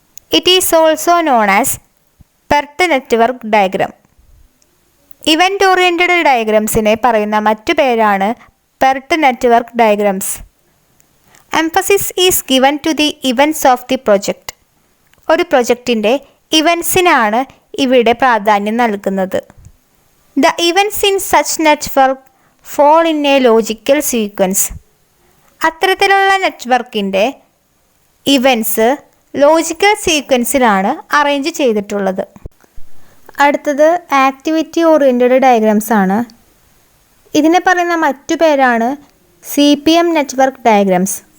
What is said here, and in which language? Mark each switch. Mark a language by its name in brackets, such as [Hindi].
[English] It is also known as PERT network diagram. [Malayalam] Event-oriented diagramsine പറയുന്ന മറ്റു പേരാണ് PERT network diagrams. [English] Emphasis is given to the events of the project. [Malayalam] ഒരു പ്രൊജക്റ്റിൻ്റെ ഇവൻസിനാണ് ഇവിടെ പ്രാധാന്യം നൽകുന്നത്. [English] The events in such network fall in a logical sequence. [Malayalam] അത്തരത്തിലുള്ള നെറ്റ്വർക്കിൻ്റെ events logical സീക്വൻസിലാണ് arrange ചെയ്തിട്ടുള്ളത്. അടുത്തത് ആക്ടിവിറ്റി ഓറിയൻറ്റഡ് ഡയഗ്രാംസ് ആണ്. ഇതിനെ പറയുന്ന മറ്റു പേരാണ് CPM നെറ്റ്വർക്ക് ഡയഗ്രാംസ്.